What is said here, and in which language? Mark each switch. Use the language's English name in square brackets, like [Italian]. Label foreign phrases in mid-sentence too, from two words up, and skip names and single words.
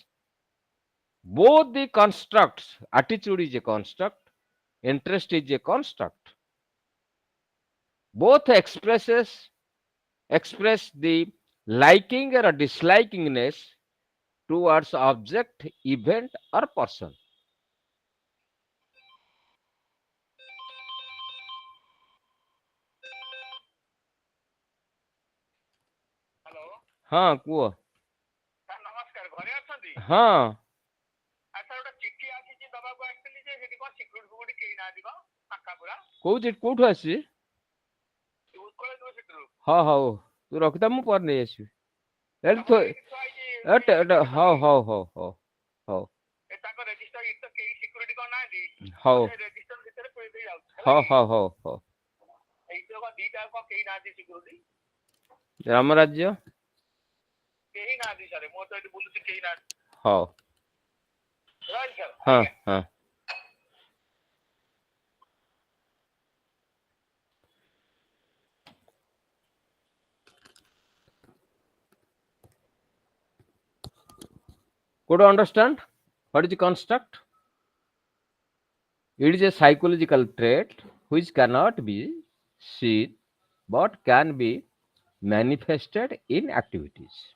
[English] Both the constructs, attitude is a construct, interest is a construct. Both express the liking or dislikingness towards object, event, or person. [Hindi] हाँ कुह [Odia] ନମସ୍କାର ଘରେ ଅଛନ୍ତି? [Hindi] हाँ [Odia] ଆଚ୍ଛା ଗୋଟେ ଚିଠି ଆସିଛି ଦବାକୁ ଆସିଥିଲି ଯେ ସେଠି କଣ ସିକ୍ୟୁରିଟି ଫିକ୍ୟୁରିଟି କେହି ନାହାନ୍ତି କଣ ଫାଙ୍କା ପୁରା କୋଉଠୁ ଆସିଛି ଉତ୍କଳ ୟୁନିଭର୍ସିଟିରୁ ହଁ ହଉ ତୁ ରଖିଥା ମୁଁ ପରେ ନେଇ ଆସିବି ଏଠି ତମର ଏଇଠି ଥୁଆ ହେଇଛି ହଉ ହଉ ହଉ ହଉ ହଉ ତାଙ୍କ ରେଜିଷ୍ଟର ଏଠି ତ କେହି ସିକ୍ୟୁରିଟି କଣ ନାହାନ୍ତି ହଉ ରେଜିଷ୍ଟର ଭିତରେ [Hindi] हो [Odia] ଏଇଥିରେ କଣ ଦିଟା କଣ କେହି ନାହାନ୍ତି ସିକ୍ୟୁରିଟି? ରାମ ରାଜ୍ୟ କେହି ନାହାନ୍ତି ସାର୍, ମୁଁ ତ ଏଠି ବୁଲୁଛି କେହି ନାହାନ୍ତି। ହଉ ରହିଲି ସାର୍। ହଁ ଆଜ୍ଞା। [English] ହଁ could you understand what is the construct? It is a psychological trait which cannot be seen but can be manifested in activities.